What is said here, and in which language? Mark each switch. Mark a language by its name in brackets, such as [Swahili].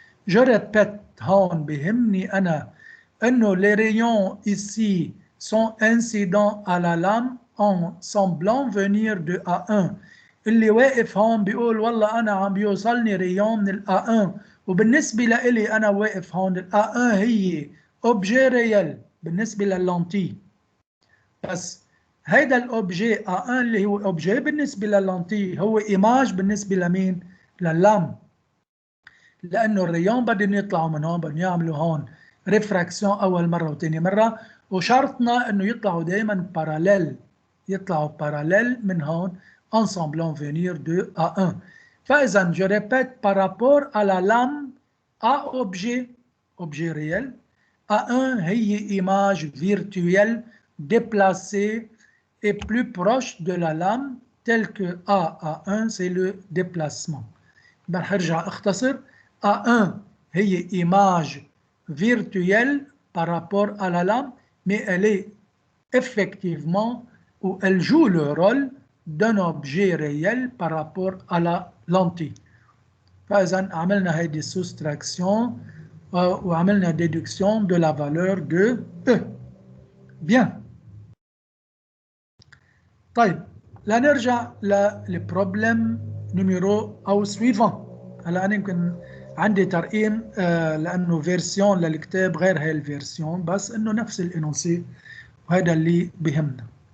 [French] Je répète, [Arabic] هون بهمني أنا أنه [French] les rayons ici sont incidents à la lame en semblant venir de A1. [Arabic] اللي واقف هون بيقول والله أنا عم بيوصلني ريون من الA1 وبالنسبة لإلي أنا واقف هون الA1 هي [French] objet réel [Arabic] بالنسبة لللنتي، بس هيدا الأوبجي A1 اللي هو أوبجي بالنسبة لللنتي هو إيماج بالنسبة لمين؟ لللام، لأنه الريون بدهم يطلعوا من هون، بدهم يعملوا هون ريفراكسيون أول مرة وثاني مرة، وشرطنا إنه يطلعوا دائما باراليل، يطلعوا باراليل من هون [French] en semblant venir de A1. [Arabic] فإذا [French] je répète par rapport à la lame A objet, objet réel, A1 هي image virtuelle déplacée et plus proche de la lame tel que A1 c'est le déplacement. [Arabic] برجع اختصر [French] A1 هي image virtuelle par rapport à la lame, mais elle est effectivement ou elle joue le rôle d'un objet réel par rapport à la lentille. [Arabic] فإذا عملنا هذه [French] soustraction وعملنا déduction de la valeur de E. Bien. [Arabic] طيب لنرجع للبروبلم نيميرو أو suivant. هلا أنا يمكن عندي ترقيم لأنه فيرسيون للكتاب غير هاي الفيرسيون، بس إنه نفس الإنوسي وهذا اللي بهمنا.